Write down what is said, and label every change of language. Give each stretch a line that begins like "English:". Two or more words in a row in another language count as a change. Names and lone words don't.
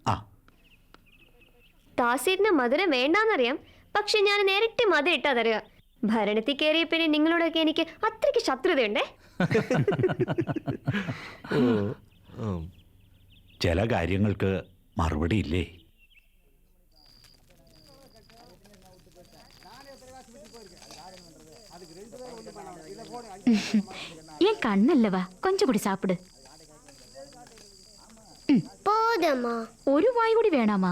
Malayalam: ദാസേട്ടിന് മധുരം വേണ്ടാന്നറിയാം, പക്ഷെ ഞാൻ നേരിട്ട് മധുരം ഇട്ടാ തരിക. ഭരണത്തിൽ കയറിയ പിന്നെ നിങ്ങളോടൊക്കെ എനിക്ക് അത്രയ്ക്ക് ശത്രുതയുണ്ടേ. ചില കാര്യങ്ങൾക്ക് മറുപടി ഇല്ലേ?
Tamil: என் கண்ணல்லவா கொஞ்சம் கூடி சாப்பிடு. போதும்மா. ஒரு வாய் கூடி வேணாமா?